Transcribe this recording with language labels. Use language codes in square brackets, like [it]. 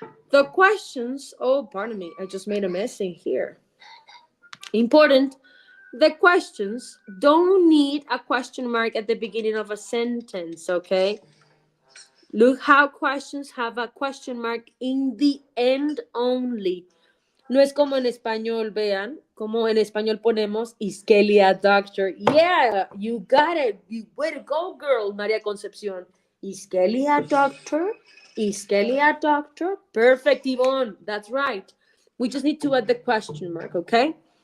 [en] The questions, oh, pardon me, I just made a mess in here. Important. The questions don't need a question mark at the beginning of a sentence, okay? Look how questions have a question mark in the end only. [es] No es como en español, vean, como en español ponemos, [en] is Kelly a doctor? Yeah, you got it. Way to go, girl, María Concepción. Is Kelly a doctor? Is Kelly a doctor? Perfect, Yvonne. That's right. We just need to add the question mark, okay?